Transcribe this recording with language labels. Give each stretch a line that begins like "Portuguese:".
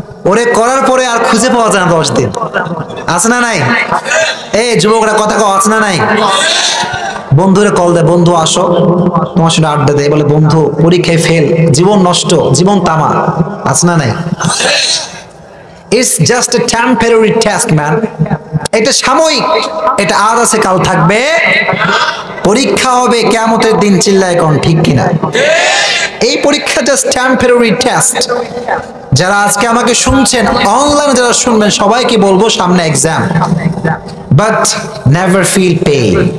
Bangla: ওরে করার পরে আর খুঁজে পাওয়া যায় না 10 দিন, আছে না নাই? এই যুবকরা কথা কও, আছে না নাই? বন্ধুরে কল দেয়, বন্ধু আসো, তোমার সাথে আড্ডা দেয়, বলে বন্ধু পরীক্ষায় ফেল, জীবন নষ্ট, জীবন তামা, আছে না নাই?
English: It's just a temporary test, man.
Bangla: এটা সাময়িক, এটা আজ আছে কাল থাকবে, পরীক্ষা হবে কিয়ামতের দিন, চিল্লায় কোন ঠিক কিনা? এই পরীক্ষা
English: Just temporary test.
Bangla: যারা আজকে আমাকে শুনছেন, অনলাইনে যারা শুনবেন, সবাইকে বলবো সামনে exam,
English: But never feel pain.